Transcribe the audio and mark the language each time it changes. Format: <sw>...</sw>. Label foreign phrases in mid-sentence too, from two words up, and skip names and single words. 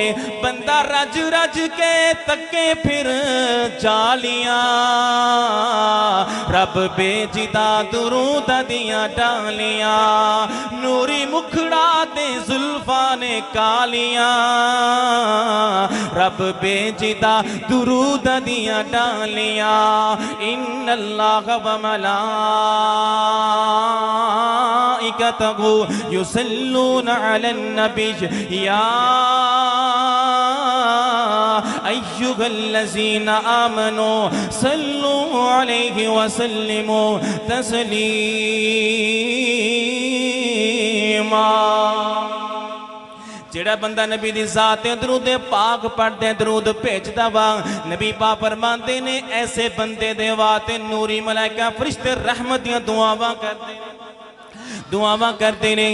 <pa>بندہ رج رج کے تکے پھر جالیاں، رب بخشے درود دیاں ڈالیاں. نوری مکھڑا تے زلفاں نے کالیاں، رب بخشے درود دیاں ڈالیاں.</pa> <ar>إن الله وملائكته يصلون على النبي يا أيها الذين آمنوا صلوا عليه وسلموا تسليما.</ar> <pa>جیہڑا بندہ نبی دی ذات تے درود پاک پڑھدے درود بھیجدا وا، نبی پاک فرماندے نے ایسے بندے دے واسطے نوری ملائکہ فرشتے رحمت دیاں دعاواں کردے نے، دعاواں کردے نے.</pa>